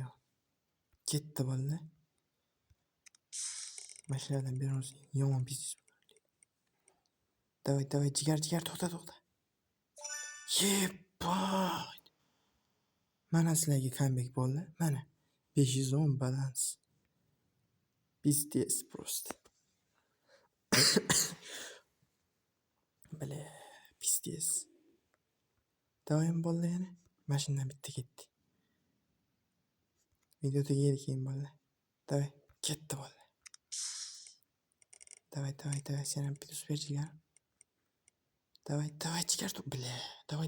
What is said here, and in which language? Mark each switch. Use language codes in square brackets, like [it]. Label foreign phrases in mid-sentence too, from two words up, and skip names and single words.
[uz] Scorpion. Ketdi bolalar. Mashinalardan birimiz yomon biznes. Давай, jigar, to'xta. Yeppot. Mana sizlarga comeback bolalar. Mana 510 balans. [ru] Пиздец просто. Bля, пиздец. [uz] Doim bolalar yana mashinadan bitta ketdi. Video tugaydi keyin bolalar. Давай, ketdi bolalar. Давай, sen ham bitta super jigar. [ru] Давай, jigar, bля. Давай.